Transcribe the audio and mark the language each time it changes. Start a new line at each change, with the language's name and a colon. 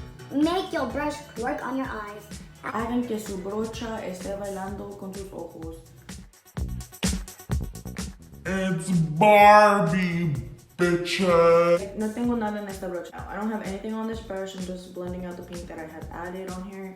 English: Make your brush work on your eyes.
Spanish: Hagan que su brocha esté bailando con sus ojos.
English: It's Barbie, bitches.
Spanish: No tengo nada en esta brocha.
English: I don't have anything on this brush. I'm just blending out the pink that I have added on here.